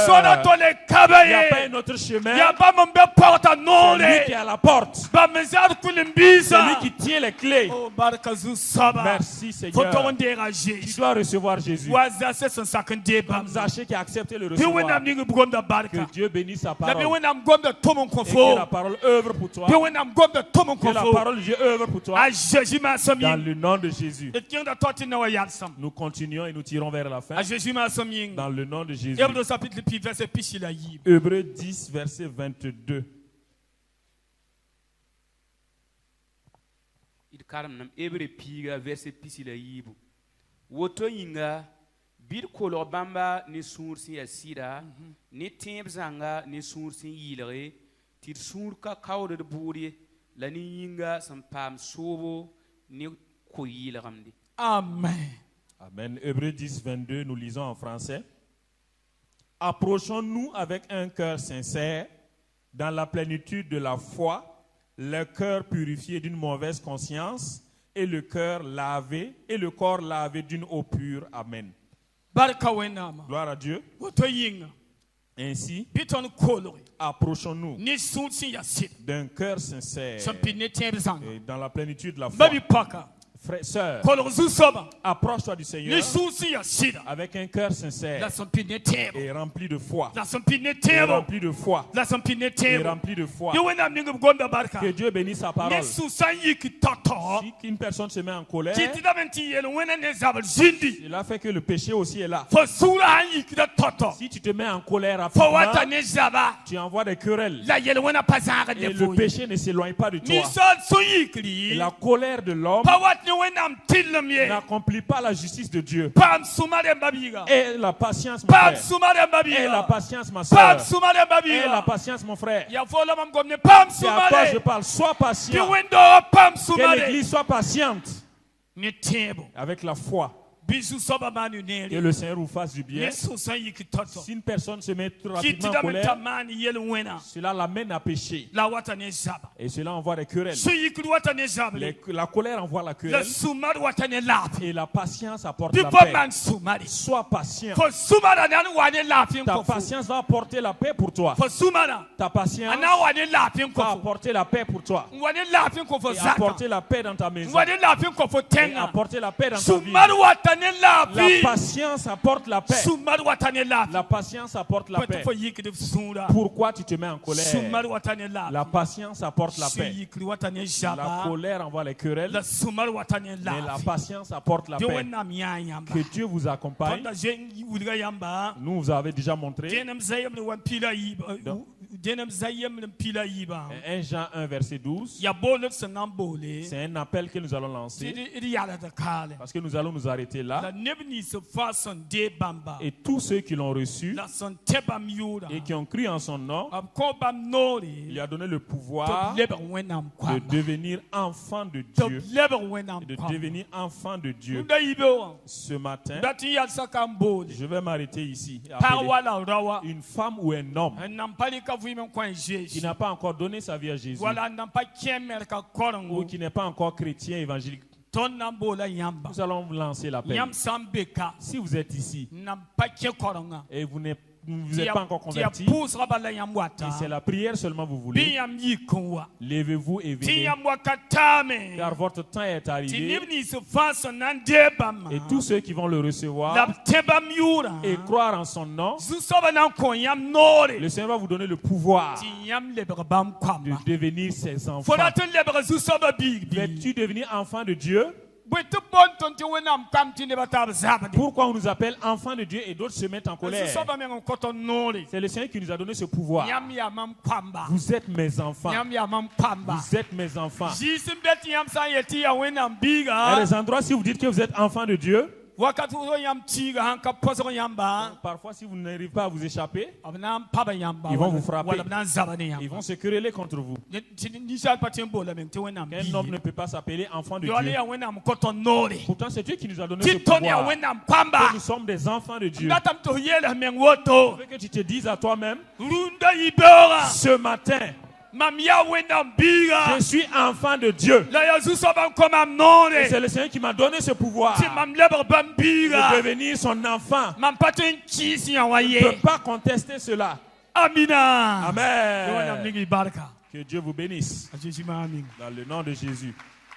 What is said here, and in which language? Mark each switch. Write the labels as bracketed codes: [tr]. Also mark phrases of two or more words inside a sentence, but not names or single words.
[fr] Il n'y a pas un autre chemin. C'est lui qui est à la porte. C'est lui qui tient les clés. Merci Seigneur. Tu dois recevoir Jésus. Comme Zachée qui a accepté le recevoir. [mos] barka. [fr] Que Dieu bénisse sa La parole. [mos] bi wẽnnaam gomda tʋm n kõ [fr] Et que [mos] fo. [fr] la parole œuvre pour toi. [mos] Bi wẽnnaam gomda tʋm n [fr] Que [mos] kõ [fr] la [mos] fo. [fr] parole de Dieu œuvre pour toi. [mos] A Jésus maasem [fr] Dans [mos] yĩng. [fr] le nom de Jésus. [mos] D kẽngda tao tɩ na wa yalsem. [fr] Nous continuons et nous tirons vers la fin. [mos] A Jésus maasem yĩng. [fr] Dans le nom de Jésus. Hébreux chapitre 10 verset [mos] pisi la yiib. [fr] Hébreux 10, verset 22. [mos] d karem nam ebre piiga verset pisi la yiibu woto yĩnga bɩ d kolg bãmba ne sũur sẽn yaa sɩda ne tẽeb zãnga ne sũur sẽn yɩlge tɩ d sũur ka kaood d buud ye la ne yĩnga sẽn paam soobo ne ko-yɩlgemde. Amen. Amen. [fr] Hébreux 10, 22, nous lisons en français. Approchons-nous avec un cœur sincère, dans la plénitude de la foi, le cœur purifié d'une mauvaise conscience et le cœur lavé et le corps lavé d'une eau pure. Amen. [mos] Barka wẽnnaama. [fr] Gloire à Dieu. [mos] Woto yĩnga. [fr] Ainsi, [mos] Bɩ tõnd kolge [fr] approchons-nous [mos] ne sũur sẽn yaa sɩd. [fr] d'un cœur sincère [mos] Sẽn pid ne tẽeb zãnga. [fr] et dans la plénitude de la foi. [mos] Babi paka. [fr] Frères, sœurs, [mos] Kolg zu-soaba. [fr] approche-toi du [mos] Ne [fr] Seigneur [mos] sũur sẽn yaa sɩda. [fr] avec un cœur sincère [mos] La sẽn pid ne tẽebo. [fr] et rempli de foi. [mos] La sẽn pid ne [fr] Et [mos] tẽebo. [fr] rempli de foi. [mos] La sẽn pid ne [fr] Et [mos] tẽebo. [fr] rempli de foi. [mos] Bɩ wẽnnaam ning b gomda barka. [fr] Que Dieu bénisse sa [mos] Ne [fr] parole. [mos] sũ sã n yik tao-tao. [fr] Si une personne se met en colère, [mos] tɩ tɩ dame tɩ yel wẽna ne zabr zĩndi. [fr] cela fait que le péché aussi est là. [mos] Fo sũurã sã n yikda tao-tao. [fr] Si tu te mets en colère [mos] Fo wata [fr] rapidement, [mos] ne zaba. [fr] tu envoies des querelles. [mos] La yel wẽna pa zãagd [fr] Et [mos] ne [fr] le [mos] fo ye. [fr] péché ne s'éloigne pas de toi. [mos] Ninsaal sũ [fr] Et [mos] yikri. [fr] la colère de l'homme [mos] Pa wat ne wẽnnaam tɩllem ye. [fr] n'accomplit pas la justice de Dieu. [mos] Paam sũma rẽmba biiga. [fr] Et la patience, mon [mos] Paam [fr] frère. [mos] sũma rẽmba [fr] Et la [mos] biiga. [fr] patience, ma [mos] Paam [fr] soeur. [mos] sũma rẽmba [fr] Et la [mos] biiga. [fr] patience, mon frère. [mos] Ya fo la mam gom ne paam [fr] C'est à [mos] sũma [fr] toi je [mos] re. [fr] parle. Sois [mos] Tɩ [fr] patient. [mos] wẽndo paam [fr] Que [mos] sũma re. [fr] l'église soit patiente [mos] Ne tẽebo. [fr] avec la foi. [mos] Bɩ zu-soaba maan yu [fr] Que [mos] neere. [fr] le Seigneur vous fasse du bien. [mos] Ne sũ sã n yik tao-tao. [fr] Si une personne se met [mos] Tɩ [fr] rapidement [mos] tɩ [fr] en [mos] dame t'a [fr] colère, [mos] maan yel wẽna. [fr] cela l'amène à pécher. [mos] La wata ne zaba. [fr] Et cela envoie des querelles. [mos] Sũ yikd wata ne zabre. [fr] La colère envoie la [mos] La [fr] querelle. [mos] sũmad wata ne laafɩ. [fr] Et la patience apporte [mos] Bɩ [fr] la [mos] fo [fr] paix. [mos] maan sũmare. [fr] Sois patient. [mos] Fo sũmada na n wa ne laafɩ n [fr] Ta [mos] kõ fo. [fr] patience va apporter la paix pour toi. [mos] Fo sũmada [fr] Ta a patience [mos] na n wa ne laafɩ n kõ [fr] va [mos] fo. [fr] apporter la paix pour toi. [mos] N wa ne laafɩ n kõ fo [fr] Et [mos] zaka. [fr] apporter la paix dans ta [mos] N [fr] maison. [mos] wa ne laafɩ n kõ fo [fr] Et [mos] tẽngã. [fr] apporter la paix dans ta vie. [mos] Sũmad wata ne [fr] La [mos] laafɩ. [fr] patience apporte la paix. [mos] Sũmad wata ne laafɩ. [fr] La patience apporte la [mos] Fo tɩ [fr] paix. [mos] fo yikd sũura. [fr] Pourquoi tu te mets en [mos] Sũmad [fr] colère? [mos] wata ne [fr] La [mos] laafɩ. [fr] patience apporte la [mos] Sũ [fr] paix. [mos] yikd wata ne [fr] La [mos] zaba. [fr] colère envoie les querelles. [mos] La sũmad wata ne [fr] Mais la [mos] laafɩ. [fr] patience apporte la [mos] Bɩ [fr] paix. [mos] wẽnnaam yãa yãmba. [fr] Que Dieu vous accompagne. [mos] Tõnda zoe wilga yãmba. [fr] Nous vous avez déjà montré. [mos] Dẽnem zayemd wan pila yiib. [fr] Donc. [mos] Dẽnem zayemd n pila yiibã. [fr] 1 Jean 1, verset 12. [mos] Ya boold sẽn na n boole. [fr] C'est un appel que nous allons [mos] Tɩ [fr] lancer. [mos] d yalda kaale. [fr] Parce que nous allons nous arrêter [mos] La [fr] là. [mos] neb nins fãa sẽn dee bãmba. [fr] Et tous ceux qui l'ont reçu [mos] La sẽn tẽ bãmb yʋʋra. [fr] et qui ont cru en son nom, [mos] B kõ bãmb noore. [fr] il lui a donné le [mos] Tɩ [fr] pouvoir [mos] b lebg wẽnnaam [fr] de [mos] koamba. [fr] devenir enfant de [mos] Tɩ [fr] Dieu. [mos] b lebg wẽnnaam [fr] Et de [mos] koamba. [fr] devenir enfant de Dieu. [mos] Da yibe wã. [fr] Ce matin, [mos] Dat n yalsa ka n boole. [fr] je vais m'arrêter ici. et [mos] Pag [fr] appeler [mos] wala rawa. [fr] une femme ou un homme [mos] N nan pa rɩka vɩɩm n kõ n [fr] qui [mos] Zeezi. [fr] n'a pas encore donné sa vie à Jésus [mos] Wala n nan pa kẽ mɛrka [fr] ou [mos] korengo. [fr] qui n'est pas encore chrétien évangélique. [mos] Tõnd na n boola yãmba. [fr] Nous allons vous lancer l'appel. [mos] Yãmb sã n be ka. [fr] Si vous êtes ici [mos] N nan pa kẽ korenga. [fr] et vous n'êtes pas encore [mos] Tɩ ya [fr] converti, [mos] pʋʋsga bala yãmb wata. [fr] et c'est la prière seulement vous [mos] Bɩ [fr] voulez, [mos] yãmb yik n wa. [fr] levez-vous et [mos] Tɩ [fr] venez. [mos] yãmb wakat taame. [fr] Car votre temps est [mos] Tɩ [fr] arrivé [mos] neb nins fãa sẽn na n dee bãmba. [fr] et tous ceux qui vont le [mos] La [fr] recevoir [mos] b tẽ bãmb yʋʋra. [fr] et croire en son nom, [mos] Zu-soaba na n kõ yãmb noore. [fr] le Seigneur va vous donner le pouvoir [mos] Tɩ yãmb lebg bãmb [fr] de [mos] koamba. [fr] devenir ses [mos] Fo [fr] enfants. [mos] dat n lebg zu-soaba biig bɩ. [fr] Veux-tu devenir enfant de Dieu? [mos] Bõe tɩ bõn tõnd tɩ wẽnnaam kam tɩ nebã tab zabde. [fr] Pourquoi on nous appelle enfants de Dieu et d'autres se mettent en colère? [mos] Zu-soaba meng n kõ tõnd noore. [fr] C'est le Seigneur qui nous a donné ce pouvoir. [mos] Yãmb yaa mam koamba. [fr] Vous êtes mes enfants. [mos] Yãmb yaa mam koamba. [fr] Vous êtes mes enfants. [mos] Zɩɩs n be tɩ yãmb sã n yel tɩ yaa wẽnnaam [fr] Il y a [mos] biiga. [fr] des endroits, si vous dites que vous êtes enfant de Dieu, [mos] Wakat fo yãmb tiiga sãn ka põsg yãmba. [fr] parfois si vous n'arrivez pas à vous échapper, [mos] B na n paba yãmba. [fr] Ils vont vous frapper. [mos] Wala b na n zaba ne [fr] ils [mos] yãmba. [fr] vont se quereller contre vous. [mos] Tɩ ninsaal pa tɩ n boola meng tɩ wẽnnaam [fr] Un homme ne [mos] biige. [fr] peut pas s'appeler enfant de [mos] Yaool [fr] Dieu. [mos] yaa wẽnnaam kõ tõnd noore. [fr] Pourtant, c'est Dieu qui nous a donné ce [mos] Tɩ tõnd yaa [fr] pouvoir. [mos] wẽnnaam koamba. [fr] Que nous sommes des enfants de Dieu. [mos] Datame tɩ f yeels meng woto. [fr] Je veux que tu te dises à toi-même, [mos] Rũndã yibeoogã. [fr] ce matin, [mos] Mam yaa wẽnnaam biiga. [fr] je suis enfant de Dieu. [mos] La yaa zu-soabã n kõ mam [fr] Et [mos] noore. [fr] c'est le Seigneur qui m'a donné ce pouvoir [mos] Tɩ mam lebg bãmb [fr] de [mos] biiga. [fr] devenir son enfant. [mos] Mam pa tõe n kɩɩs yã wã [fr] Je ne [mos] ye. [fr] peux pas contester cela. [mos] Amina. Tɩ wẽnnaam [fr] Amen. [mos] ning y barka. [fr] Que Dieu vous bénisse. [mos] A Zeezi maaming. [fr] Dans le nom de Jésus.